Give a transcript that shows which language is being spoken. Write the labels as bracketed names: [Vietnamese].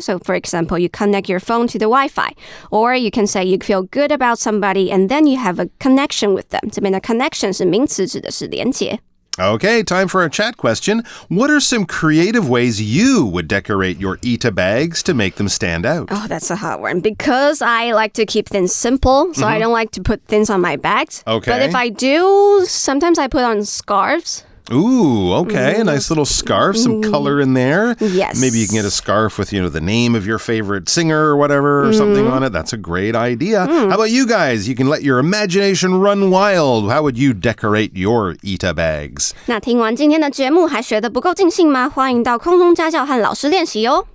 [English] So for example, you connect your phone to the Wi-Fi. Or you can say you feel good about somebody and then you have a connection with them. [Chinese] 这边的 connection 是名词，指的是连接。 [English] Okay, time for a chat question. What are some creative ways you would decorate your ETA bags to make them stand out? Oh, that's a hard one. Because I like to keep things simple, so I don't like to put things on my bags. Okay. But if I do, sometimes I put on scarves. Ooh, okay. A nice little scarf, some color in there. Yes. Maybe you can get a scarf with, the name of your favorite singer or whatever or something on it. That's a great idea. How about you guys? You can let your imagination run wild. How would you decorate your ETA bags? [Chinese] 那听完今天的节目还学得不够尽兴吗？欢迎到空中家教和老师练习哦。